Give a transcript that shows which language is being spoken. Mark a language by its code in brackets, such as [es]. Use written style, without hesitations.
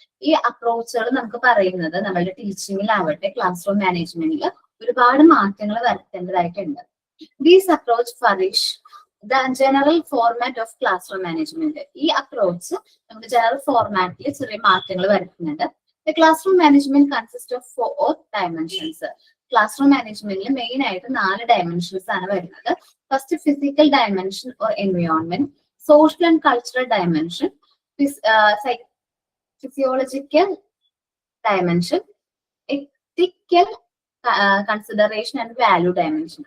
[ml] ഈ അപ്രോച്ചുകൾ നമുക്ക് പറയുന്നത് നമ്മളുടെ ടീച്ചിങ്ങിലാവട്ടെ ക്ലാസ് റൂം മാനേജ്മെന്റിൽ ഒരുപാട് മാറ്റങ്ങൾ വരുത്തേണ്ടതായിട്ടുണ്ട്. [en] These approach furnish the general format of classroom management. [ml] ഈ അപ്രോച്ച് നമുക്ക് ജനറൽ ഫോർമാറ്റിൽ ചെറിയ മാറ്റങ്ങൾ വരുത്തുന്നുണ്ട്. [en] The classroom management consists of 4 dimensions. [ml] Class room മാനേജ്മെന്റിൽ മെയിൻ ആയിട്ട് 4 ഡയമെൻഷൻസ് ആണ് വരുന്നത്. [en] First physical dimension or environment, social and cultural dimension, physiological dimension, ethical consideration and value dimension.